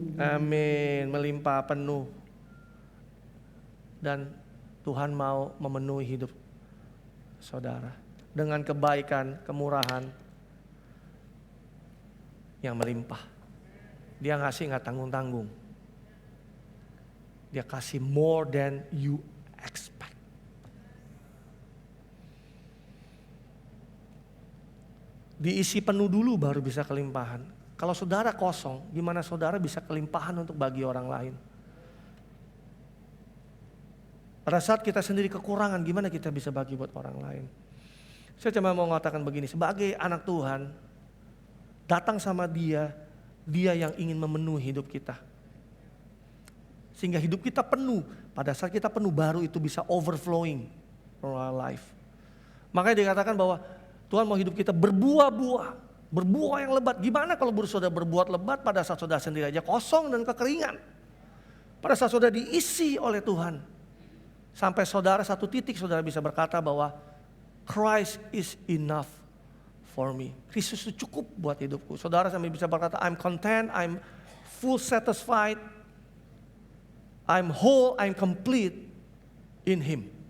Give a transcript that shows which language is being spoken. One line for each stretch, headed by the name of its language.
Indonesian: Amin, melimpah penuh. Dan Tuhan mau memenuhi hidup saudara dengan kebaikan, kemurahan yang melimpah. Dia ngasih gak tanggung-tanggung. Dia kasih
English: more than you expect.
Indonesian: Diisi penuh dulu baru bisa kelimpahan. Kalau saudara kosong, gimana saudara bisa kelimpahan untuk bagi orang lain? Pada saat kita sendiri kekurangan, gimana kita bisa bagi buat orang lain? Saya cuma mau mengatakan begini, sebagai anak Tuhan, datang sama Dia yang ingin memenuhi hidup kita. Sehingga hidup kita penuh, pada saat kita penuh baru itu bisa
English: overflowing from our life.
Indonesian: Makanya dikatakan bahwa Tuhan mau hidup kita berbuah-buah, berbuah yang lebat. Gimana kalau saudara berbuat lebat pada saat saudara sendiri aja kosong dan kekeringan? Pada saat saudara diisi oleh Tuhan, sampai saudara satu titik saudara bisa berkata bahwa
English: Christ is enough for me.
Indonesian: Kristus itu cukup buat hidupku. Saudara sampai bisa berkata
English: I'm content, I'm full satisfied, I'm whole, I'm complete in Him.